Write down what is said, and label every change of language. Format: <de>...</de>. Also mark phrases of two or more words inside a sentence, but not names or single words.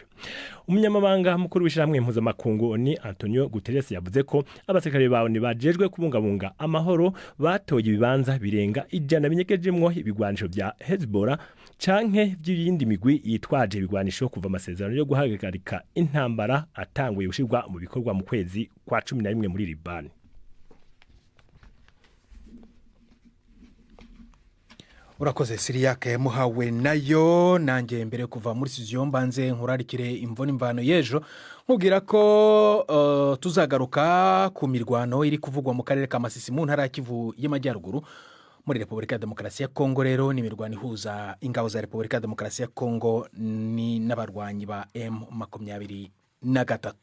<rn>Umunyamabanga mukuru w'ishyirahamwe mpuzamakungu ni Antonio Guterres yavuze ko abasekare bawo bajejwe kubungabunga amahoro batoye ibibanza birenga 100 binyegejemwo ibigwanisho bya Hezbollah canke by'iyindi migwi yitwaje ibigwanisho kuva amasezerano yo guhagarika intambara atanguye gushirwa mu bikorwa mu kwezi kwa 11 muri Liban. Urakoze Siriake muhawe nayo. Nanjye mbere kuva muri studio mbanze nkurarikire imvone imvano yejo nkubwira ko tuzagaruka ku mirwano iri kuvugwa mu karere ka Masisi mu ntara ya Kivu y'Amajyaruguru muri Repubulika ya Demokarasi ya Kongo. Rero ni imirwano ihuza ingabo za Repubulika ya Demokarasi ya Kongo ni n'abarwanyi ba M23.</rn>